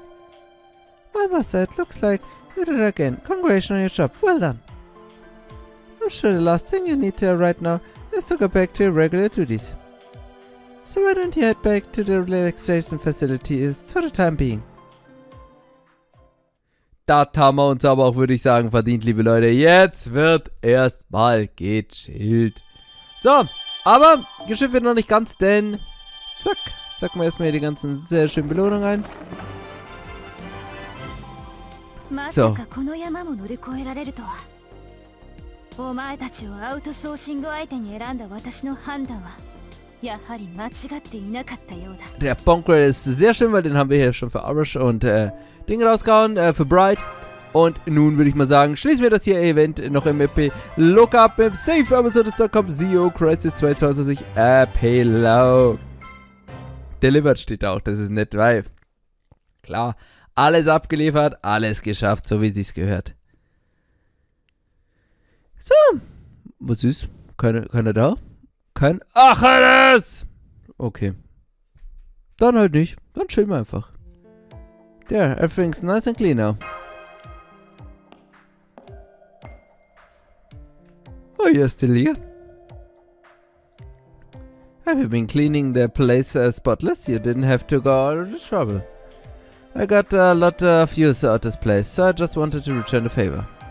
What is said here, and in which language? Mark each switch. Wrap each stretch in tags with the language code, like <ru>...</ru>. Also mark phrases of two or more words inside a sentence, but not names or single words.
<en>Well, Master, it looks like you did it again. Congratulations on your job. Well done. I'm sure the last thing you need right now is to go back to your regular duties. So why don't you head back to the relaxation facilities for the time being?</en> <de>das haben wir uns aber auch, würde ich sagen, verdient, liebe Leute. Jetzt wird erstmal gechillt. So, aber Geschäft wird noch nicht ganz, denn zack, sacken wir erstmal hier die ganzen sehr schönen Belohnungen ein. So.</de> <ja>お前たちをアウトソーシング相手に選んだ私の判断はやはり間違っていなかったようだ。</ja> <de>Der Bonker ist sehr schön, weil den haben wir hier schon für Arish und Ding rausgehauen, für Bright. Und nun würde ich mal sagen, schließen wir das hier Event noch im EP Lookup im Safe Amazon.com CEO Crisis 22 Epilog. Delivered steht auch, das ist nett, weil klar, alles abgeliefert, alles geschafft, so wie sich's gehört. So, was ist? Keiner da? Ach, alles! Okay. Dann halt nicht. Dann chillen wir einfach.</de> <en>There, everything's nice and clean now. Oh, you're still here? Have you been cleaning the place spotless? You didn't have to go all the trouble. I got a lot of use out of this place, so I just wanted to return the favor.</en>